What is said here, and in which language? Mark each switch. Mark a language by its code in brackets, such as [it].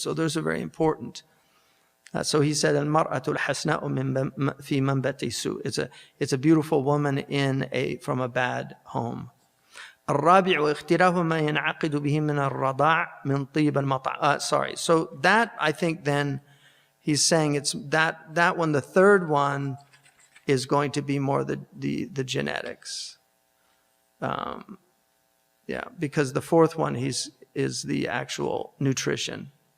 [en] So those are very important. So he said, [ar] "Al-mar'atu al-hasna'u fi manbati su." [en] It's a beautiful woman from a bad home. [ar] الرابع اختلاف ما ينعقد به من الرضاع من طيب المطعم. [en] Sorry. So that, I think, then he's saying it's that one. The third one is going to be more the genetics. Yeah, because the fourth one is the actual nutrition.